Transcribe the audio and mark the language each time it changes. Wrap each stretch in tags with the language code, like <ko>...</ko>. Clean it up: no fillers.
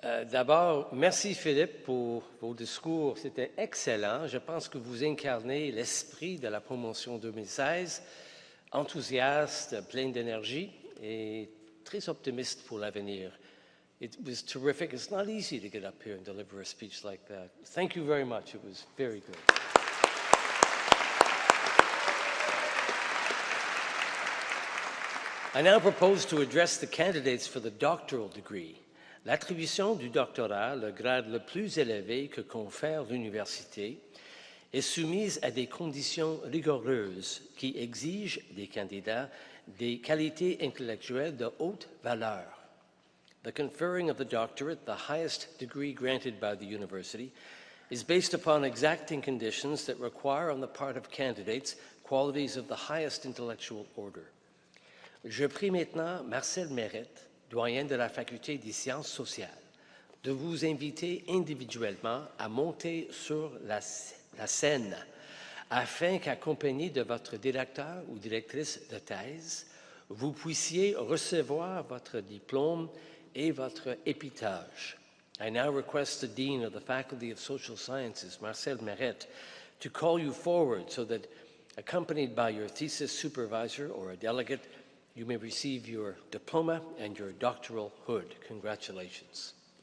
<fr>D'abord, merci Philippe pour vos discours. C'était excellent. Je pense que vous incarnez l'esprit de la promotion 2016, enthousiaste, plein d'énergie et très optimiste pour l'avenir.</fr> <en>It was terrific. It's not easy to get up here and deliver a speech like that. Thank you very much. It was very good. I now propose to address the candidates for the doctoral degree.</en> <fr>L'attribution du doctorat, le grade le plus élevé que confère l'université, est soumise à des conditions rigoureuses qui exigent des candidats des qualités intellectuelles de haute valeur.</fr> <en>The conferring of the doctorate, the highest degree granted by the university, is based upon exacting conditions that require on the part of candidates qualities of the highest intellectual order.</en> <fr>Je prie maintenant Marcel Mérette, doyen de la Faculté des sciences sociales, de vous inviter individuellement à monter sur la scène afin qu'accompagné de votre directeur ou directrice de thèse, vous puissiez recevoir votre diplôme et votre épitaphe.</fr> <en>I now request the Dean of the Faculty of Social Sciences, Marcel Meret, to call you forward so that, accompanied by your thesis supervisor or a delegate, you may receive your diploma and your doctoral hood. Congratulations.</en>